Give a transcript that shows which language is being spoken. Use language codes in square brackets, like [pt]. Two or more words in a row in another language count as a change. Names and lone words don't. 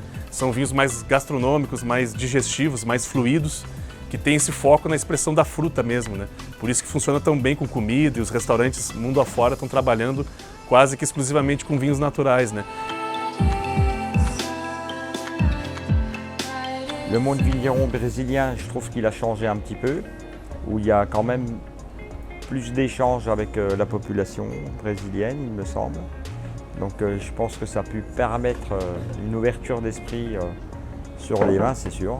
[pt] São vinhos mais gastronômicos, mais digestivos, mais fluidos, que tem esse foco na expressão da fruta mesmo, né? Por isso que funciona tão bem com comida e os restaurantes mundo afora estão trabalhando quase que exclusivamente com vinhos naturais, né? [fr] Le monde vigneron brésilien, je trouve qu'il a changé un petit peu, où il y a quand même plus d'échanges avec la population brésilienne, il me semble. Donc je pense que ça a pu permettre une ouverture d'esprit sur les vins, c'est sûr.